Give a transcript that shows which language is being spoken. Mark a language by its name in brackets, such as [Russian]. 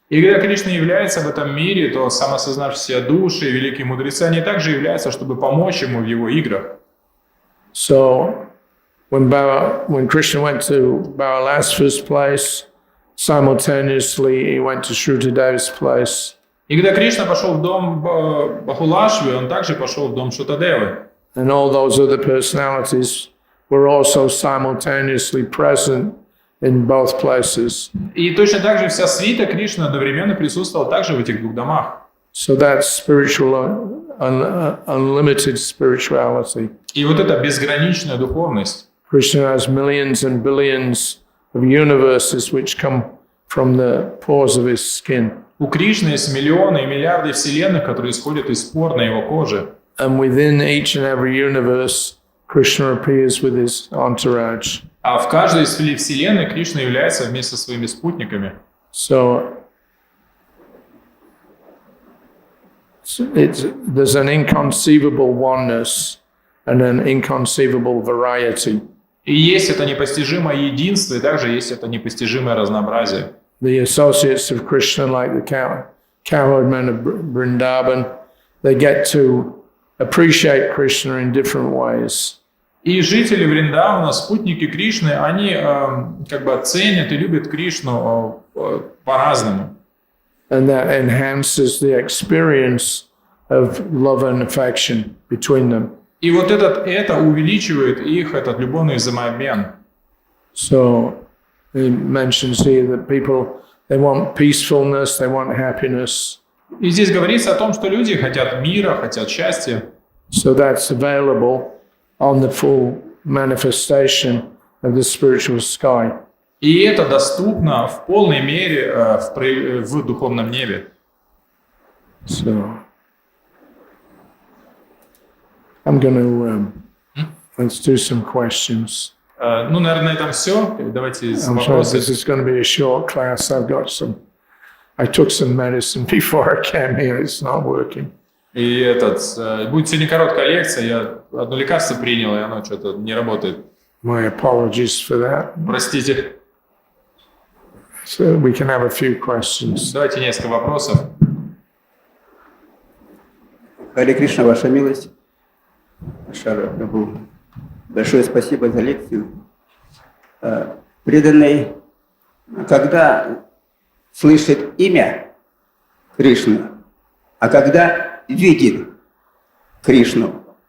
[Russian] И когда Кришна является в этом мире, то самосознавшиеся души, великие мудрецы, они также являются, чтобы помочь ему в его играх. [English] So when Krishna went to Balalasva's place, simultaneously he went to Shrutadeva's place. [Russian] И когда Кришна пошел в дом Бахулашвы, он также пошел в дом Шутадевы. [English] And all those other personalities were also simultaneously present in both places. [Russian] И точно так же вся свита Кришны одновременно присутствовала также в этих двух домах. [English] So that's spiritual, unlimited spirituality. [Russian] И вот эта безграничная духовность. [English] Krishna has millions and billions of universes which come from the pores of his skin. [Russian] У Кришны есть миллионы и миллиарды вселенных, которые исходят из пор на его коже. [English] And within each and every universe, Krishna appears with his entourage. [Russian] А в каждой из вселенной Кришна является вместе со своими спутниками. [English] So there's an inconceivable oneness and an inconceivable variety. [Russian] И есть это непостижимое единство, и также есть это непостижимое разнообразие. [English] The associates of Krishna, like the cowherdmen of Vrindavan, they get to appreciate Krishna in different ways. [Russian] И жители Вриндавана, спутники Кришны, они как бы ценят и любят Кришну по-разному. [English] And that enhances the experience of love and affection between them. [Russian] И вот это увеличивает их, этот любовный взаимообмен. [English] So he mentions here that people, they want peacefulness, they want happiness. [Russian] И здесь говорится о том, что люди хотят мира, хотят счастья. [English] So that's available on the full manifestation of the spiritual sky. [Russian] И это доступно в полной мере в духовном небе. [English] So I'm going to let's do some questions. [Russian] Ну, наверное, на этом все. Давайте [English] I'm sorry, [Russian] вопросы. [English] this is going to be a short class. I took some medicine before I came here. It's not working. [Russian] И будет сегодня короткая лекция. Я одно лекарство принял, и оно что-то не работает. [English] My apologies for that. [Russian] Простите. [English] So we can have a few questions. [Russian] Давайте несколько вопросов. Хари Кришна, ваша милость. Шара Прабху. Большое спасибо за лекцию. Преданный, когда слышит имя Кришны, а когда видит Кришну?